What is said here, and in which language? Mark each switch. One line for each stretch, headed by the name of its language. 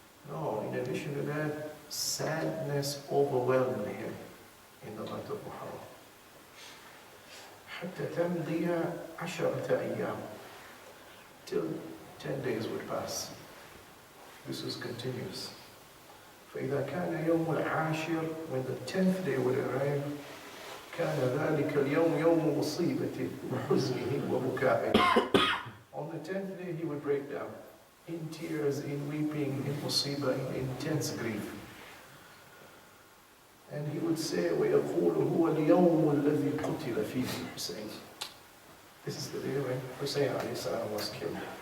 English: No, in addition to that, sadness overwhelmed him in the month of Muharram.
Arabic: حتى تمضي 10 أيام,
English: till 10 days would pass. This was continuous.
Arabic: فإذا كان يوم العاشر,
English: when the 10th day would arrive,
Arabic: كان ذلك اليوم يوم مصيبة وحزنه وبكائه.
English: On the 10th day he would break down in tears, in weeping, in musibah, in intense grief. And he would say,
Arabic: وَيَقُولُ هُوَ الْيَوْمُ الَّذِي قُتِلَ فِيهِ Hussein.
English: This is the day when Hussein ﷺ was killed.